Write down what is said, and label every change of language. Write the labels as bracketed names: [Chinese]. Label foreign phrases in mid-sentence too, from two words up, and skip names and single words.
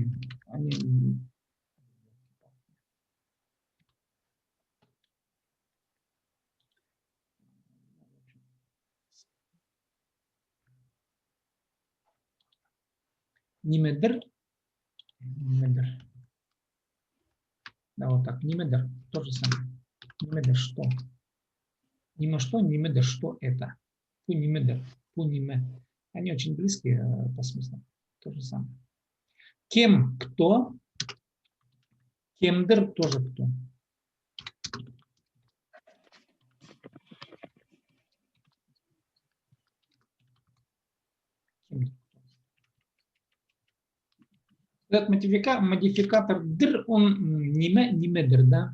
[Russian] Они... Немедр. Да, вот так. Немедр. То же самое. Немедр что? Неме что, немедр что это? [Tatar] Пу немедр. Пу неме. [Russian] Они очень близкие по смыслу. То же самое. Кем кто? Кемдер тоже кто? Этот модификатор др, он немедр, да?